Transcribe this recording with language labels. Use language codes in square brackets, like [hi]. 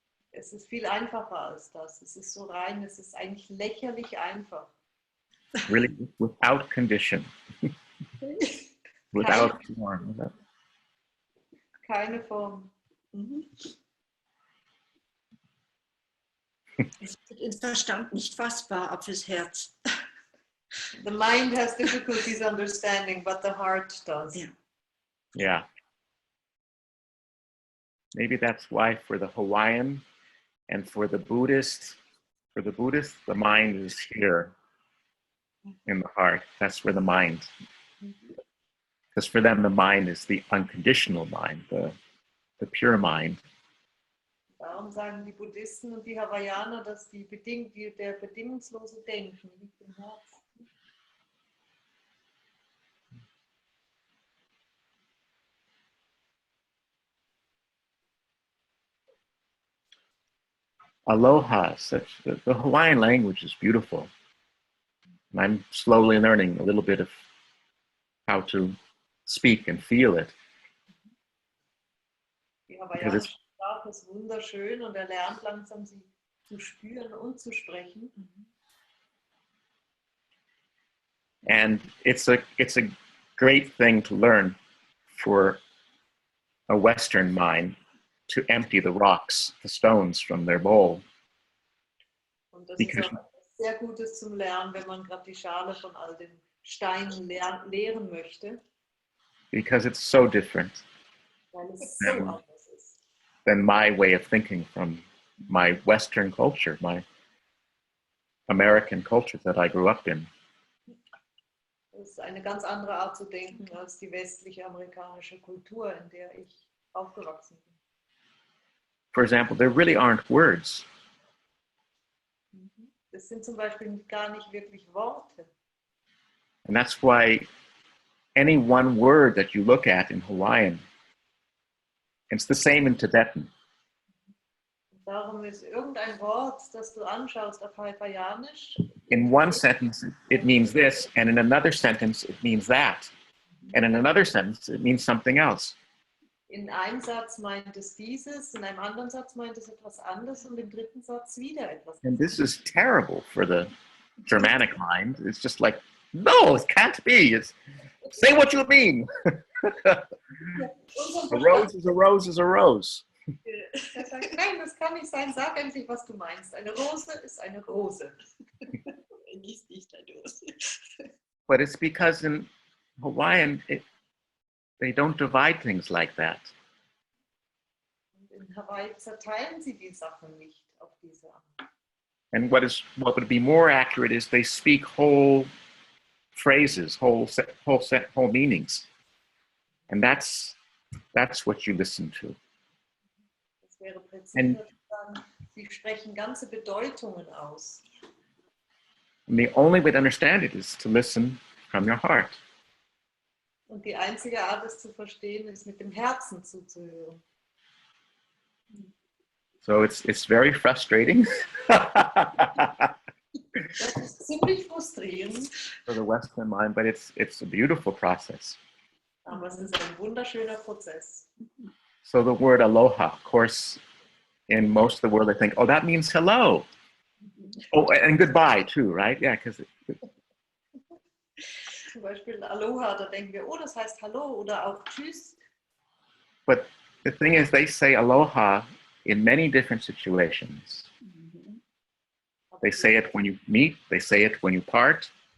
[de] Es ist viel einfacher als das. Es ist so rein, es ist eigentlich lächerlich einfach. [en] Really, without condition, without form. [de] Keine Form. Es wird ins Verstand nicht fassbar, aber fürs Herz. [en] The mind has difficulties understanding, but the heart does. [de] Ja. [en] Yeah. Maybe that's why for the Hawaiian and for the Buddhist, the mind is here in the heart. That's where the mind, because for them, the mind is the unconditional mind, the pure mind. [de] Darum sagen die Buddhisten und die Hawaiianer, dass der bedingungslose Denken liegt im Herzen. [en] Aloha, the Hawaiian language is beautiful. And I'm slowly learning a little bit of how to speak and feel it. [de] Die hawaiianische Sprache ist wunderschön und lernt langsam, sie zu spüren und zu sprechen. [en] And it's a great thing to learn for a Western mind to empty the rocks, the stones from their bowl. [de] Und das ist auch etwas sehr Gutes zum Lernen, wenn man gerade die Schale von all den Steinen leeren möchte. [en] Because it's so different [de] Weil es so anders ist. [en] than my way of thinking from my Western culture, my American culture that I grew up in. [de] Es ist eine ganz andere Art zu denken als die westliche amerikanische Kultur, in der ich aufgewachsen bin. [en] For example, there really aren't words. [de] Das sind zum Beispiel gar nicht wirklich Worte. [en] And that's why any one word that you look at in Hawaiian, it's the same in Tibetan. Darum ist irgendein Wort, das du anschaust auf Hawaiianisch. In one sentence, it means this, and in another sentence, it means that. And in another sentence, it means something else. [de] In einem Satz meint es dieses, in einem anderen Satz meint es etwas anderes und im dritten Satz wieder etwas [en] And [de] anderes. [en] this is terrible for the Germanic mind. It's just like, no, it can't be. Say what you mean. A rose is a rose is a rose. [de] Er sagt, nein, das kann nicht sein, sag endlich, was du meinst. Eine Rose ist eine Rose. Nicht eine Rose. [en] But it's because in Hawaiian, they don't divide things like that. [de] Und in Hawaii zerteilen sie die Sachen nicht auf diese Art. [en] And what would be more accurate is they speak whole phrases, whole meanings. And that's what you listen to. [de] Das wäre präziser zu sagen, sie sprechen ganze Bedeutungen aus. [en] And the only way to understand it is to listen from your heart. [de] Und die einzige Art, es zu verstehen, ist mit dem Herzen zuzuhören. [en] So it's very frustrating [de] Das ist ziemlich frustrierend, [en] for the Western mind, but it's a beautiful process. [de] aber es ist ein wunderschöner Prozess. [en] So the word aloha, of course, in most of the world, I think, oh, that means hello. Oh, and goodbye too, right? Yeah, because [de] Zum Beispiel Aloha, da denken wir, oh, das heißt Hallo oder auch Tschüss. [en] but the thing is, they say aloha in many different situations. They say it when you meet, they say it when you part,